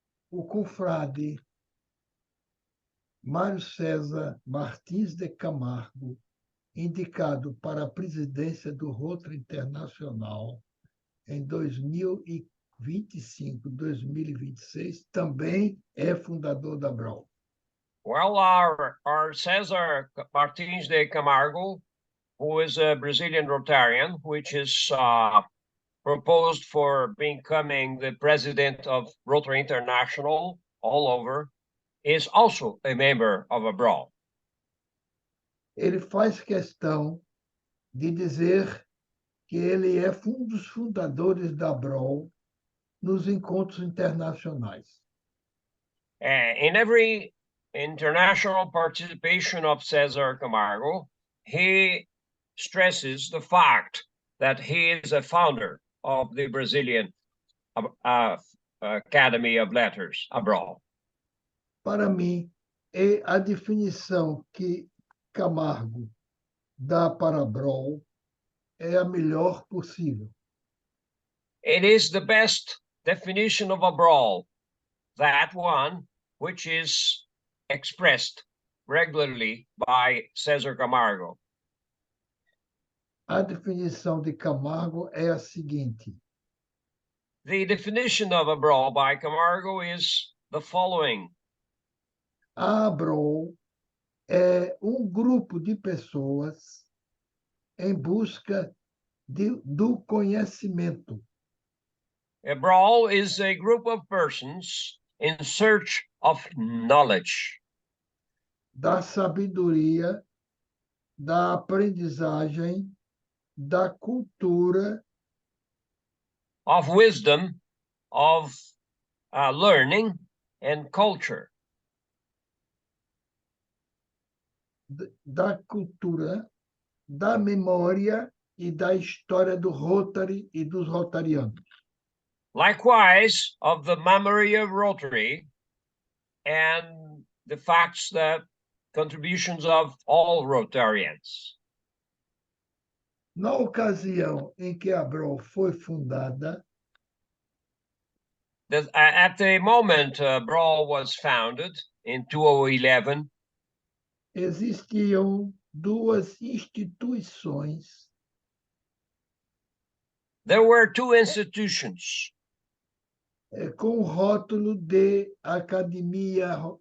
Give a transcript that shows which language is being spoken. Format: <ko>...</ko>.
<pt>O confrade Mário César Martins de Camargo, indicado para a presidência do Rotary Internacional em 2025, 2026, também é fundador da Abrol.</pt> <en>Well, our César Martins de Camargo, who is a Brazilian Rotarian, which is proposed for becoming the president of Rotary International all over, is also a member of Abrol.</en> <pt>Ele faz questão de dizer que ele é um dos fundadores da Abrol nos encontros internacionais.</pt> <en>In every international participation of César Camargo, he stresses the fact that he is a founder of the Brazilian Academy of Letters, Abrol.</en> <pt>Para mim, é a definição que Camargo dá para Abrol é a melhor possível.</pt> <en>It is the best definition of Abrol, that one which is expressed regularly by César Camargo.</en> <pt>A definição de Camargo é a seguinte:</pt> <en>The definition of Abrol by Camargo is the following.</en> <pt>A Abrol é um grupo de pessoas em busca do conhecimento.</pt> <en>Abrol is a group of persons in search of knowledge,</en> <pt>da sabedoria, da aprendizagem, da cultura,</pt> <en>of wisdom, of learning and culture.</en> <pt>Da cultura, da memória e da história do Rotary e dos rotarianos.</pt> <en>Likewise, of the memory of Rotary and the facts that contributions of all Rotarians.</en> <pt>Na ocasião em que a Abrol foi fundada,</pt> <en>at the moment Abrol was founded in 2011,</en> <pt>existiam duas instituições.</pt> <en>There were two institutions</en> <pt>com o rótulo de academia,</pt>